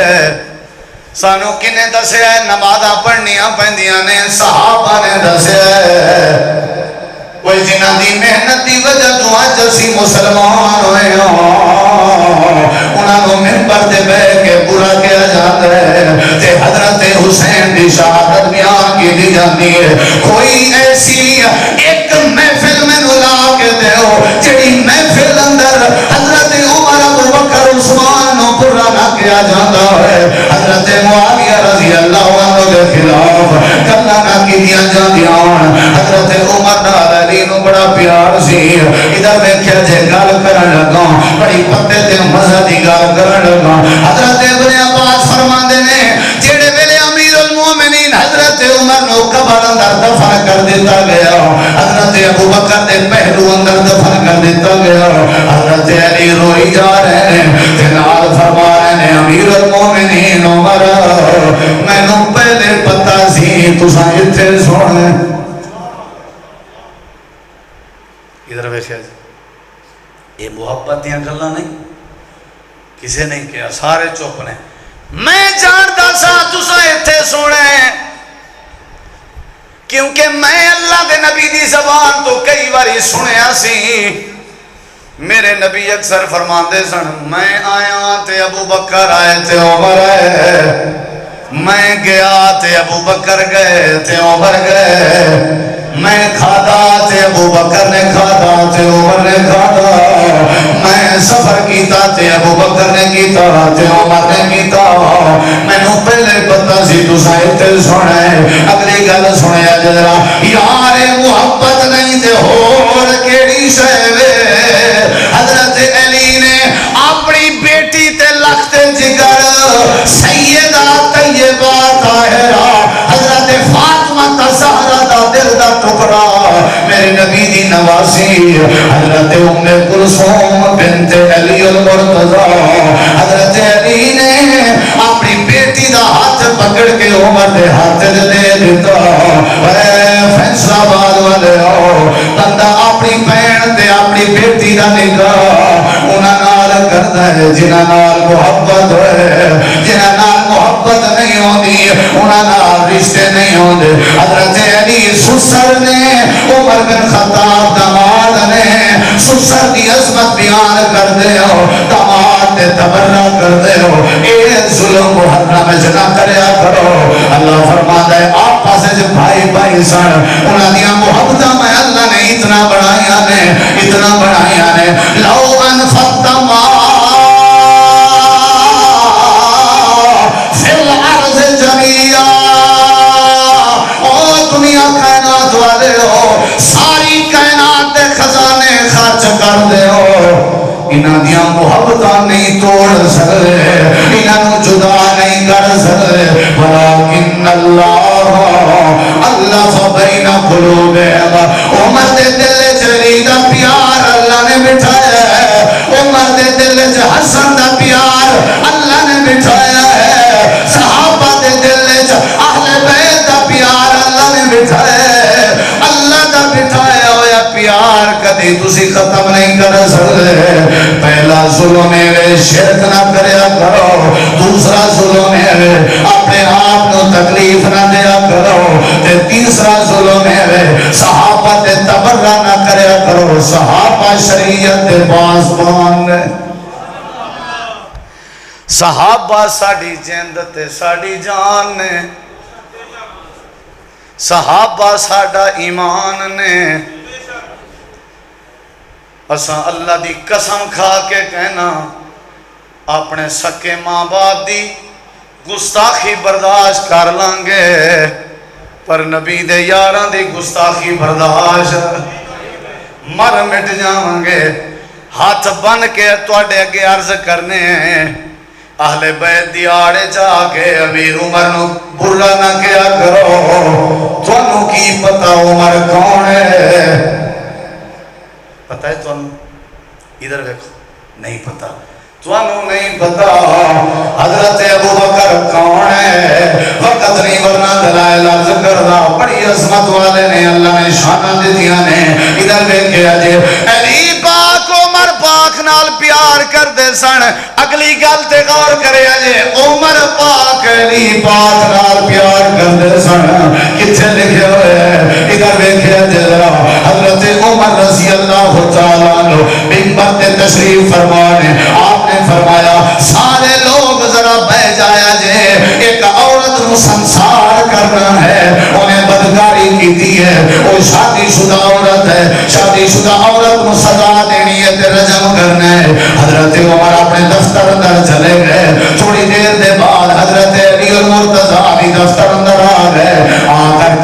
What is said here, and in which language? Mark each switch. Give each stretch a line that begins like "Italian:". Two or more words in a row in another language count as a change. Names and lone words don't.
Punjabi: ہے سانو کنے دسیا ہے نمازاں پڑھنیاں پیندیاں نے صحابہ نے دسیا ہے کوئی جنہ دی محنت دی وجہ تو آج اسی مسلمان ہوئے ہوں انہاں کو منبر تے بیٹھ کے
Urdu: برا کیا جاتا ہے
Punjabi: تے حضرت حسین دی شہادت بیان کی دی جاتی ہے
Urdu: کوئی ایسی ایک محفل میں
Punjabi: لا کے دے ہو جڑی محفل اندر حضرت عمر ابو بکر عثمان نو برا نہ
Urdu: کیا جاتا ہے
Punjabi: حضرت معاویہ
Arabic: رضی اللہ عنہ
Punjabi: کے خلاف گلاں نہ کیتیاں جاندیاں حضرت عمر نال علی نو بڑا پیار سی ادھر ویکھیا جے گل کرن لگا بڑی پتے تے مزہ دی گل کرن لگا حضرت ابن عباس فرماندے نے جڑے ویلے امیر المومنین حضرت عمر نو قبر اندر دفن کر دیتا گیا حضرت ابو بکر دے پہلو اندر دفن کر دیتا گیا
Urdu: حضرت علی روئی جا رہے ہیں
Punjabi: جناب فرما رہے ہیں امیر المومنین عمر میں نو پہلے پتہ سی تساں ایتھے سونے ادھر ویکھیا جی یہ محبت دیاں گلاں نہیں کسے نہیں کیا سارے چپ نے میں جانتا سا تساں ایتھے سونے کیونکہ میں اللہ دے نبی دی زبان تو کئی باری سنیا سی میرے نبی اکثر فرماندے سن میں آیا تے ابو بکر آئے تے عمر آئے میں گیا تے ابو بکر گئے تے عمر گئے میں کھادا تے ابو بکر نے کھادا تے عمر نے کھادا میں سفر کیتا تے ابو بکر نے کیتا تے عمر نے کیتا میں نو پہلے پتہ سی تساں ایتھے سنے اگلی گل سنیا ذرا یار محبت نہیں تے ہور کیڑی شے وے حضرت علی نے اپنی بیٹی تے لخت جگر سیدہ طیبہ طاہرہ حضرت فاطمہ زہرا دا دل دا ٹکڑا میرے نبی دی نواسی حضرت ام کلثوم بنت علی المرتضی حضرت علی نے اپنی بیٹی دا ہاتھ پکڑ کے عمر دے ہاتھ دے دیتا فیصلہ آباد والے آؤ بندہ اپنی بہن تے اپنی بیٹی دا نکاح انہاں نال کردا ہے جنہاں نال محبت ہے جنہاں نال محبت نہیں ہوندی انہاں نال رشتے نہیں ہوندے حضرت علی سسر نے عمر بن خطاب داماد نے سسر دی عظمت بیان کر دے ہو داماد تے تبرہ کر دے ہو اے ظلم محرم جنا کریا کرو
Urdu: اللہ فرماتا ہے
Punjabi: آپ پاسے جو بھائی بھائی سن انہاں دیاں محبتاں میں اللہ نے اتنا بڑھایا نے
Arabic: لو انفقت ما فی الارض جميعا
Punjabi: او دنیا کائنات والے ہو ساری کائنات دے خزانے خرچ کر دے ہو انہاں دیاں محبتاں نہیں توڑ سکتے انہاں نو جدا نہیں کر سکتے ولیکن
Arabic: اللہ بین قلوبہم
Punjabi: عمر دے دل وچ علی دا پیار اللہ نے بٹھایا ہے عمر دے دل وچ حسن دا پیار اللہ نے بٹھایا ہے صحابہ دے دل وچ اہل بیت دا پیار اللہ نے بٹھایا ہے اللہ دا بٹھایا ہوا پیار کدی تسی ختم نہیں کر سکتے پہلا ظلم ہے شرک نہ کریا کرو دوسرا ظلم ہے اپنے آپ کو تکلیف نہ دیا کرو تے تیسرا ظلم ہے صحابہ تے تبرہ نہ کریا کرو صحابہ شریعت دے پاسبان نے صحابہ ساڑی جند تے ساڑی جان نے صحابہ ساڑا ایمان نے اساں اللہ دی قسم کھا کے کہنا اپنے سکے ماں باپ دی گستاخی برداشت کر لانگے پر نبی دے یاراں دی گستاخی برداشت
Urdu: مر مٹ جاؤں گے
Punjabi: ہاتھ بن کے تواڈے اگے عرض کرنے ہیں اہل بیت دی آڑے جا کے امیر عمر نو برا نہ کیا کرو تانوں کی پتہ عمر کون ہے پتہ ہے تانوں
Urdu: ادھر دیکھو
Punjabi: نہیں پتہ تانوں نہیں پتہ حضرت ابو بکر کون ہے وقت نہیں ورنہ دلائل عرض کردا بڑی عظمت والے نے اللہ نے شاناں دتیاں نے ادھر ویکھیا جے علی پاک عمر پاک نال پیار کر دے سن اگلی گل تے غور کریا جے عمر پاک علی پاک نال پیار کر دے سن کتھے لکھیا ہوئے ہے ادھر ویکھیا جے ذرا حضرت عمر
Arabic: رضی اللہ تعالیٰ عنہ
Punjabi: منبر تے تشریف فرمانے آپ نے فرمایا سارے لوگ ذرا بہ جایا جے ایک عورت نو سنسار کرنا ہے انہیں بدکاری کیتی ہے
Urdu: وہ شادی شدہ عورت ہے شادی شدہ عورت کو سزا دینی ہے
Punjabi: تے رجم کرنا ہے حضرت عمر اپنے دفتر اندر چلے گئے تھوڑی دیر دے بعد حضرت علی المرتضی بھی دفتر اندر آ گئے آ کر کے